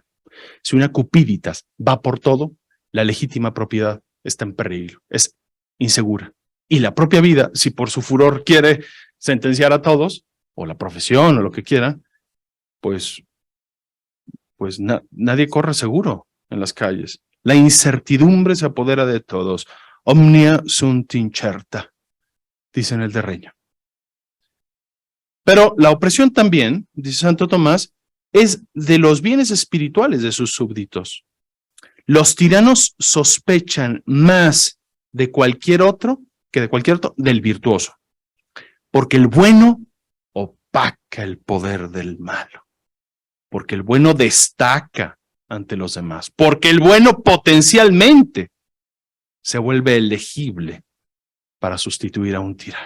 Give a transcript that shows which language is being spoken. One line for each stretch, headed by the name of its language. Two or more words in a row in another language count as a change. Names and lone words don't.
Spanish: Si una cupiditas va por todo, la legítima propiedad está en peligro, es insegura. Y la propia vida, si por su furor quiere sentenciar a todos, o la profesión, o lo que quiera, pues nadie corre seguro en las calles. La incertidumbre se apodera de todos.
Latin: Omnia sunt incerta,
Spanish: dicen el de Reño. Pero la opresión también, dice Santo Tomás, es de los bienes espirituales de sus súbditos. Los tiranos sospechan más de cualquier otro que de cualquier otro del virtuoso, porque el bueno opaca el poder del malo, porque el bueno destaca ante los demás, porque el bueno potencialmente se vuelve elegible para sustituir a un tirano.